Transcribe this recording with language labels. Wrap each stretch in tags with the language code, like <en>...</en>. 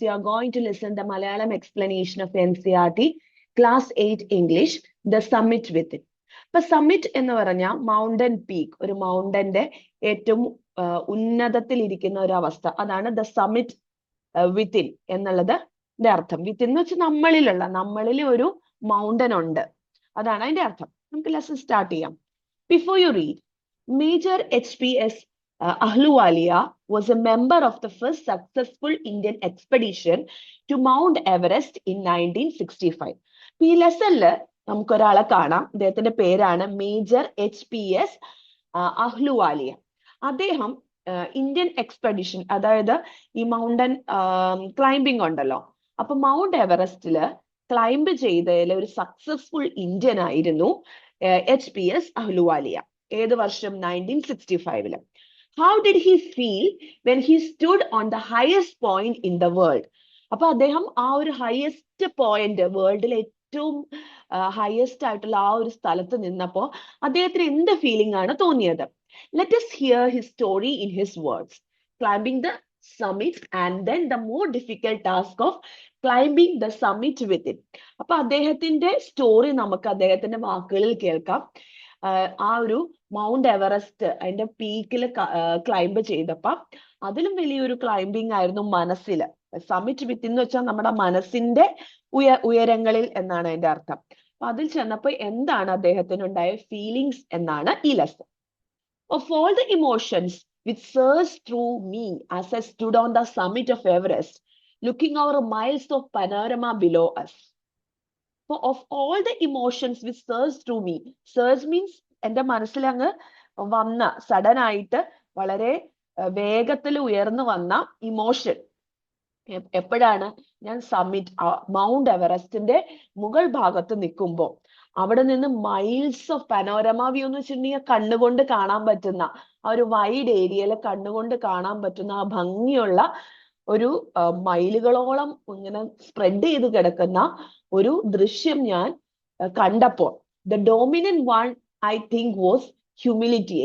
<en>You are going to listen the Malayalam explanation of NCERT, Class 8 English, The Summit Within.</en> <ml>ഇപ്പൊ summit എന്ന് പറഞ്ഞാൽ mountain peak, ഒരു മൗണ്ടന്റെ ഏറ്റവും ഉന്നതത്തിൽ ഇരിക്കുന്ന ഒരു അവസ്ഥ. അതാണ് ദ സമ്മിറ്റ് വിത്തിൻ എന്നുള്ളത് അർത്ഥം. വിത്തിൻ എന്ന് വെച്ചാൽ നമ്മളിൽ ഒരു മൗണ്ടൻ ഉണ്ട്, അതാണ് അതിന്റെ അർത്ഥം. നമുക്ക് ലെസൺ സ്റ്റാർട്ട് ചെയ്യാം.</ml> <en>Before you read, major HPS Ahluwalia was a member of the first successful Indian expedition to Mount Everest in 1965.</en> <ml>ഈ ലെസണില് നമുക്കൊരാളെ കാണാം. അദ്ദേഹത്തിന്റെ പേരാണ് മേജർ HPS അഹ്ലുവാലിയ. അദ്ദേഹം ഇന്ത്യൻ എക്സ്പെഡിഷൻ, അതായത് ഈ മൗണ്ടൻ ക്ലൈംബിംഗ് ഉണ്ടല്ലോ, അപ്പൊ മൗണ്ട് എവറസ്റ്റില് ക്ലൈംബ് ചെയ്തതിൽ ഒരു സക്സസ്ഫുൾ ഇന്ത്യൻ ആയിരുന്നു HPS അഹ്ലുവാലിയ. ഏത് വർഷം? 1965.</ml> <en>How did he feel when he stood on the highest point in the world?</en> <ml>അപ്പൊ അദ്ദേഹം ആ ഒരു ഹയസ്റ്റ് പോയിന്റ്, വേൾഡിലെ ഏറ്റവും ഹയസ്റ്റ് ആയിട്ടുള്ള ആ ഒരു സ്ഥലത്ത് നിന്നപ്പോ അദ്ദേഹത്തിന് എന്ത് ഫീലിംഗ് ആണ് തോന്നിയത്?</ml> <en>Let us hear his story in his words. Climbing the summit and then the more difficult task of climbing the summit with it.</en> <ml>അപ്പൊ അദ്ദേഹത്തിന്റെ സ്റ്റോറി നമുക്ക് അദ്ദേഹത്തിന്റെ വാക്കുകളിൽ കേൾക്കാം. ആ ഒരു മൗണ്ട് എവറസ്റ്റ് അതിന്റെ പീക്കിൽ ക്ലൈംബ് ചെയ്തപ്പോ അതിലും വലിയൊരു ക്ലൈംബിംഗ് ആയിരുന്നു മനസ്സില്. സമ്മിറ്റ് വിത്ത് എന്ന് വെച്ചാൽ നമ്മുടെ മനസ്സിന്റെ ഉയരങ്ങളിൽ എന്നാണ് അതിന്റെ അർത്ഥം. അപ്പൊ അതിൽ ചെന്നപ്പോ എന്താണ് അദ്ദേഹത്തിനുണ്ടായ ഫീലിങ്സ് എന്നാണ് ഈ lesson.</ml> <en>Of all the emotions which surged through me as I stood on the summit of Everest, looking over miles of panorama below us. So of all the emotions which surged through me, surge means</en> <ml>എൻ്റെ മനസ്സിൽ അങ്ങ് വന്ന, sudden ആയിട്ട് വളരെ വേഗത്തിൽ ഉയർന്നു വന്ന emotion. എപ്പോഴാണ്? ഞാൻ മൗണ്ട് എവറസ്റ്റിന്റെ മുകൾ ഭാഗത്ത് നിൽക്കുമ്പോൾ അവിടെ നിന്ന്</ml> <en>miles of panorama view</en> <ml>എന്ന് വെച്ചിട്ടുണ്ടെങ്കിൽ കണ്ണുകൊണ്ട് കാണാൻ പറ്റുന്ന ആ ഒരു വൈഡ് ഏരിയയിൽ കണ്ണുകൊണ്ട് കാണാൻ പറ്റുന്ന ആ ഭംഗിയുള്ള ഒരു മൈലുകളോളം ഇങ്ങനെ സ്പ്രെഡ് ചെയ്ത് കിടക്കുന്ന ഒരു ദൃശ്യം ഞാൻ കണ്ടപ്പോൾ</ml> <en>The dominant one I think was humility.</en>